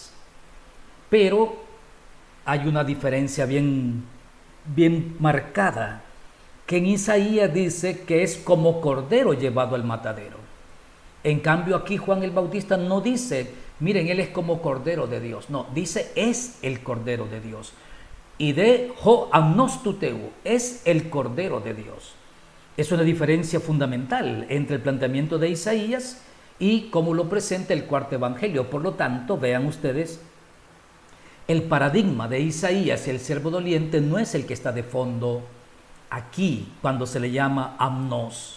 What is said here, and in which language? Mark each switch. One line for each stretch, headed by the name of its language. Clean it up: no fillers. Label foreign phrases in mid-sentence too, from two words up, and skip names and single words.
Spanish: Pero hay una diferencia bien marcada, que en Isaías dice que es como cordero llevado al matadero. En cambio aquí Juan el Bautista no dice, miren, él es como cordero de Dios. No, dice es el cordero de Dios. Y de
Greek: ὁ ἀμνὸς τοῦ θεοῦ,
Spanish: es el cordero de Dios. Es una diferencia fundamental entre el planteamiento de Isaías y cómo lo presenta el cuarto evangelio. Por lo tanto, vean ustedes, el paradigma de Isaías y el siervo doliente no es el que está de fondo aquí cuando se le llama amnos.